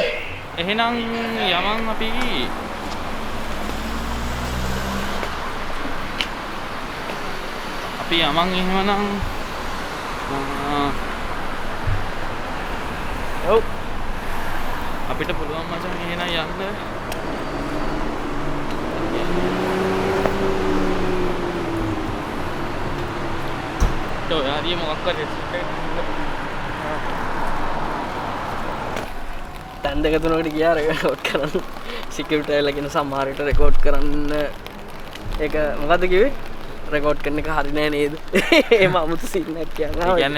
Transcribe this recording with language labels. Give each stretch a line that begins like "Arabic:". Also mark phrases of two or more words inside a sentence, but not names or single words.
Sinhala: එහෙනම් යමන් අපි යමන් එහෙමනම් ඔව් අපිට පුළුවන් මචං එහෙනම් යන්න
Hindi: तो यार ये मौका
Sinhala: තැන් දෙක තුනකට ගියා රෙකෝඩ් කරන්න සිකියුරිටි අයලා කියන සමහර විට රෙකෝඩ් කරන්න ඒක මොකද්ද කිව්වේ රෙකෝඩ් කරන එක හරි නෑ නේද එහෙම අමුතු සීන් එකක් කියන්නේ